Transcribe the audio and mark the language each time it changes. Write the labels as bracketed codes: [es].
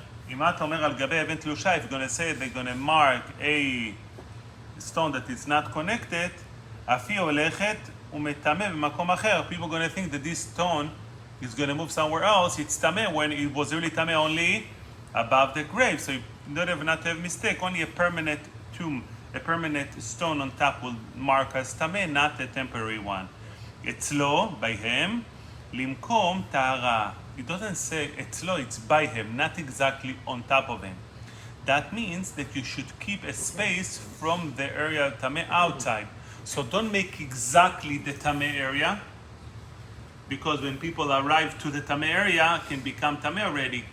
[he] אם אתה אומר על גבי אבן תלושה, [en] if you're going to say they're going to mark a stone that is not connected, [he] אף היא הולכת ומטמא במקום אחר. [en] People are going to think that this stone is going to move somewhere else. It's tameh when it was really tameh only above the grave. So you don't have not to have mistake. Only a permanent tomb, a permanent stone on top will mark as tameh, not a temporary one. [he] אצלו, [en] by him, [he] למקום טהרה. [en] It doesn't say אצלו, it's by him, not exactly on top of him. That means that you should keep a space from the area of tameh outside. So don't make exactly the tameh area, because when people arrive to the tameh area, it can become tameh already.